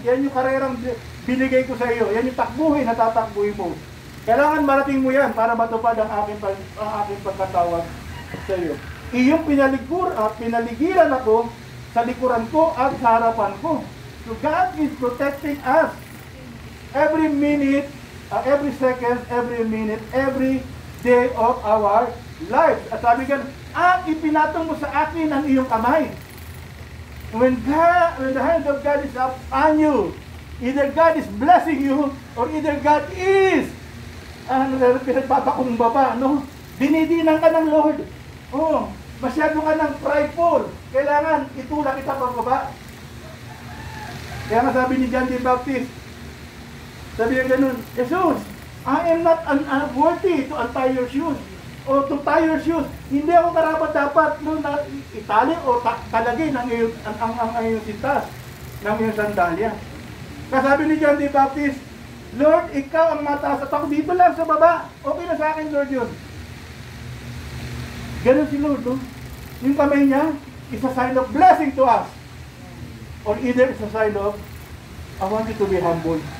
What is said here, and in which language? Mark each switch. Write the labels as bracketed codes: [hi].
[tl] Yan yung karerang binigay ko sa iyo. Yan yung takbuhin, natatakbuhin mo. Kailangan marating mo yan para matupad ang aking pagkatawag sa iyo. Iyong pinaligiran ako sa likuran ko at sa harapan ko. [en] So God is protecting us. Every minute, every second, every minute, every day of our lives. [tl] At sabi ka, ipinatong mo sa akin ang iyong kamay. [en] When the hand of God is up on you, either God is blessing you, or either God is pinagpapakumbaba, no? [tl] Dinidinan ka ng Lord. Oh, masyado ka ng prideful. Kailangan itulak kita pababa. Kaya nga sabi ni John the Baptist, sabi niya ganun, Jesus, [en] I am not worthy to untie your shoes [tl] o [en] to tie your shoes. [tl] Hindi ako karapat-dapat no, na itali o talagay ng iyong sintas, ng iyong sandalya. Kasabi ni John the Baptist, Lord, ikaw ang mataas at ako dito lang sa baba. Okay na sa akin, Lord, yun. Ganun si Lord, no? Yung kamay niya [en] is a sign of blessing to us. Or either it's a sign of, I want you to be humble.